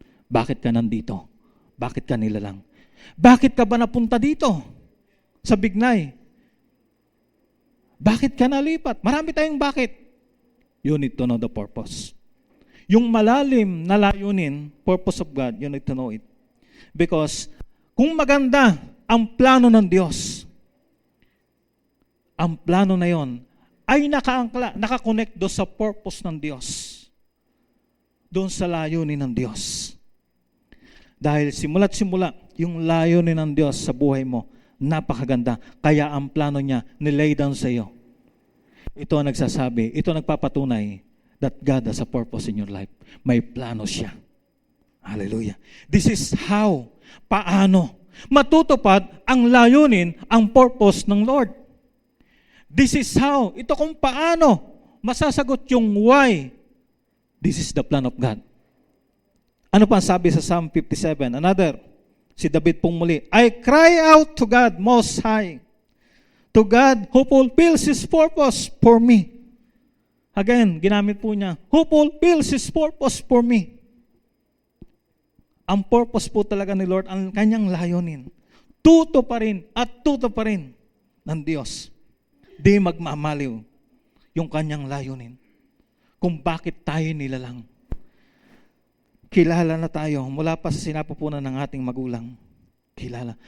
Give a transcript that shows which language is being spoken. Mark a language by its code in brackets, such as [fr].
[tl] Bakit ka nandito? Bakit ka nilalang? Bakit ka ba napunta dito? Sa Bignay? Bakit ka nalipat? Marami tayong bakit. [en] You need to know the purpose. [tl] Yung malalim na layunin, [en] purpose of God, you need to know it. [tl] Because kung maganda ang plano ng Diyos, ang plano na yon ay nakakonect doon sa purpose ng Diyos. Doon sa layunin ng Diyos. Dahil simula't simula, yung layunin ng Diyos sa buhay mo, napakaganda. Kaya ang plano niya, nilay down sa iyo. Ito ang nagsasabi, ito ang nagpapatunay [en] that God has a purpose in your life. [tl] May plano siya. Hallelujah. [en] This is how, [tl] paano, matutupad ang layunin, ang purpose ng Lord. [en] This is how, [tl] ito kung paano, masasagot yung [en] why. This is the plan of God. [tl] Ano pa sabi sa Psalm 57? [en] Another, [tl] si David pong muli, [en] I cry out to God Most High, to God who fulfills His purpose for me. Again, [tl] ginamit po niya, [en] who fulfills His purpose for me. [tl] Ang purpose po talaga ni Lord, ang kanyang layunin, tuto pa rin at tuto pa rin ng Diyos. Di magmamaliw yung kanyang layunin. Kung bakit tayo nilalang. Kilala na tayo mula pa sa sinapupunan ng ating magulang. Kilala.